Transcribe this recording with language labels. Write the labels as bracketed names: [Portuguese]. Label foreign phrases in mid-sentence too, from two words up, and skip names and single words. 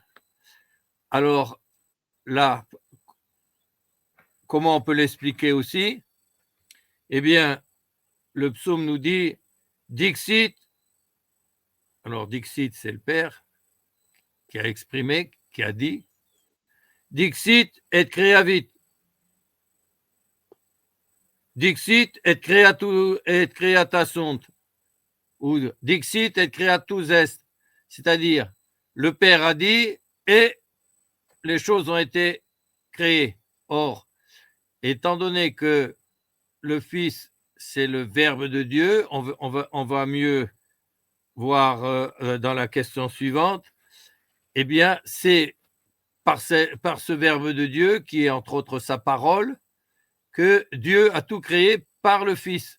[French] Alors là, comment on peut l'expliquer aussi? Eh bien, le psaume nous dit Dixit. Alors, Dixit, c'est le Père qui a exprimé, qui a dit [Latin] Dixit et creavit. Dixit et creata sunt. Ou Dixit et creatus est. [French] C'est-à-dire, le Père a dit et les choses ont été créées. Or, étant donné que le Fils, c'est le Verbe de Dieu, on va mieux voir dans la question suivante, eh bien, c'est par ce Verbe de Dieu, qui est entre autres sa parole, que Dieu a tout créé par le Fils.